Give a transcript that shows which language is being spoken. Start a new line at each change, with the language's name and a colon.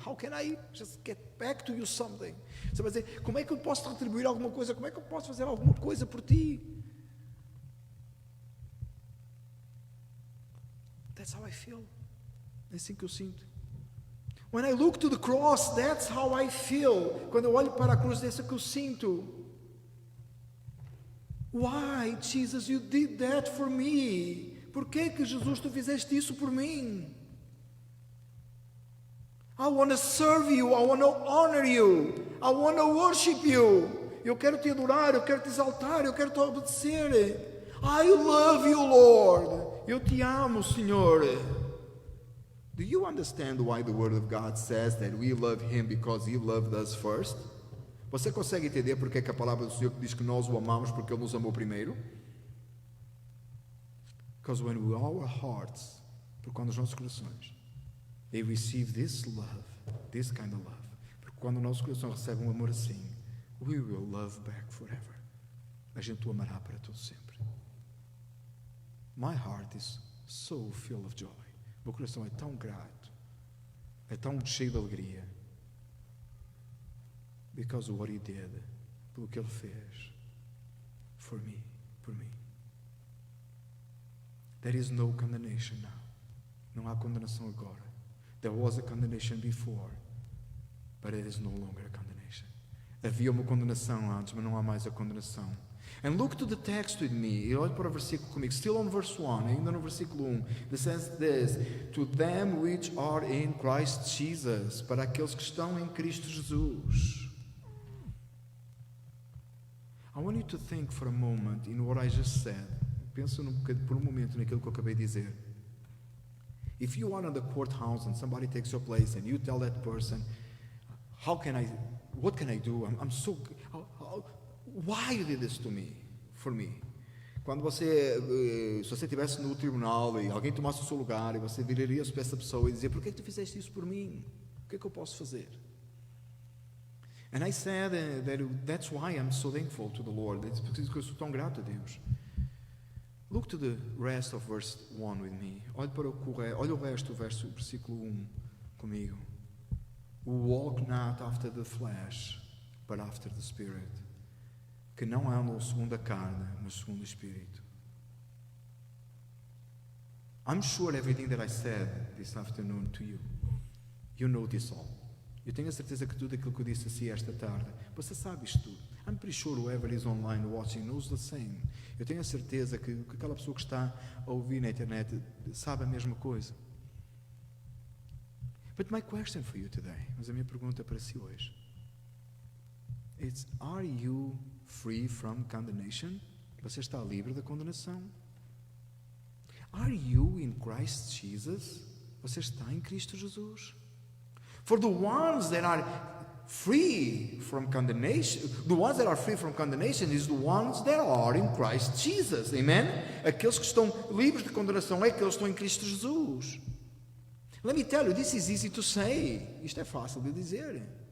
English: How can I just get back to you something?
Portuguese: Você vai dizer, como é que eu posso retribuir alguma coisa? Como é que eu posso fazer alguma coisa por ti?
English: That's how I feel.
Portuguese: É assim que eu sinto.
English: When I look to the cross, that's how I feel.
Portuguese: Quando eu olho para a cruz, é isso que eu sinto.
English: Why, Jesus, you did that for me?
Portuguese: Por que Jesus, tu fizeste isso por mim?
English: I want to serve you, I want to honor you, I want to worship you.
Portuguese: Eu quero te adorar, eu quero te exaltar, eu quero te obedecer.
English: I love you, Lord.
Portuguese: Eu te amo, Senhor.
English: Do you understand why the Word of God says that we love Him because He loved us first?
Portuguese: Você consegue entender porque é que a palavra do Senhor diz que nós o amamos porque Ele nos amou primeiro?
English: Because when our hearts,
Portuguese: porque quando os nossos corações,
English: they receive this love, this kind of love,
Portuguese: porque quando o nosso coração recebe um amor assim,
English: we will love back forever.
Portuguese: A gente o amará para todo sempre.
English: My heart is so full of joy.
Portuguese: Meu coração é tão grato, é tão cheio de alegria,
English: because of what He did,
Portuguese: pelo que Ele fez
English: for me,
Portuguese: por mim.
English: There is no condemnation now.
Portuguese: Não há condenação agora.
English: There was a condemnation before, but it is no longer a condemnation.
Portuguese: Havia uma condenação antes, mas não há mais a condenação.
English: And look to the text with me.
Portuguese: E olhe para o versículo comigo.
English: Still on verse 1,
Portuguese: ainda no versículo 1.
English: It says this: to them which are in Christ Jesus.
Portuguese: Para aqueles que estão em Cristo Jesus.
English: I want you to think for a moment in what I just said.
Portuguese: Pensa por um momento naquilo que eu acabei de dizer.
English: If you are in the courthouse and somebody takes your place and you tell that person, what can I do? I'm so... Why you did this to me? For me?
Portuguese: Quando se você estivesse no tribunal e alguém tomasse o seu lugar e você viraria-se para essa pessoa e dizia: por que tu fizeste isso por mim? O que é que eu posso fazer?
English: And I said that's why I'm so thankful to the Lord.
Portuguese: It's porque eu sou tão grato a Deus.
English: Look to the rest of verse 1 with me.
Portuguese: Olha o resto do versículo 1 comigo.
English: Walk not after the flesh, but after the Spirit.
Portuguese: Que não andam segundo a carne, mas segundo o Espírito.
English: I'm sure everything that I said this afternoon to you, you know this all.
Portuguese: Eu tenho a certeza que tudo aquilo que eu disse assim esta tarde, você sabe isto tudo.
English: I'm pretty sure whoever is online watching knows the same.
Portuguese: Eu tenho a certeza que aquela pessoa que está a ouvir na internet sabe a mesma coisa.
English: But my question for you today,
Portuguese: mas a minha pergunta para si hoje,
English: it's: are you free from condemnation?
Portuguese: Você está livre da condenação?
English: Are you in Christ Jesus?
Portuguese: Você está em Cristo Jesus?
English: For the ones that are free from condemnation, the ones that are free from condemnation is the ones that are in Christ Jesus. Amen?
Portuguese: Aqueles que estão livres de condenação é aqueles que estão em Cristo Jesus.
English: Let me tell you, this is easy to say.
Portuguese: Isto é fácil de dizer.